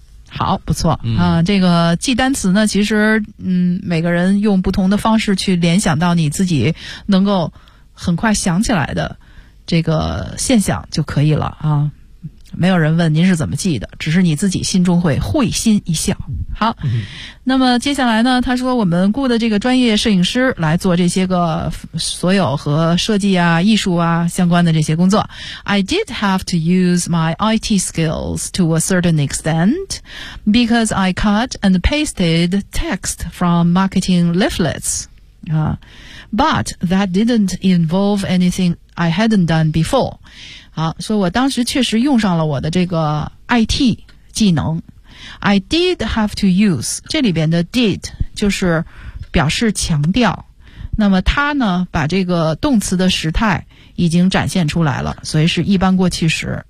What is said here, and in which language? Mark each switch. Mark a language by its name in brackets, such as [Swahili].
[Chinese] 好，不错、这个记单词呢其实每个人用不同的方式去联想到你自己能够很快想起来的这个现象就可以了啊，没有人问您是怎么记的，只是你自己心中会会心一笑。好，那么接下来呢，他说我们雇的这个专业摄影师来做这些个所有和设计啊艺术啊相关的这些工作。 [English] I did have to use my IT skills to a certain extent because I cut and pasted text from marketing leaflets、but that didn't involve anything I hadn't done before。 [Chinese] 好，所以我当时确实用上了我的这个 IT 技能。 [English] I did have to use, [Chinese] 这里边的 did 就是表示强调。那么它呢把这个动词的时态已经展现出来了，所以是一般过去时。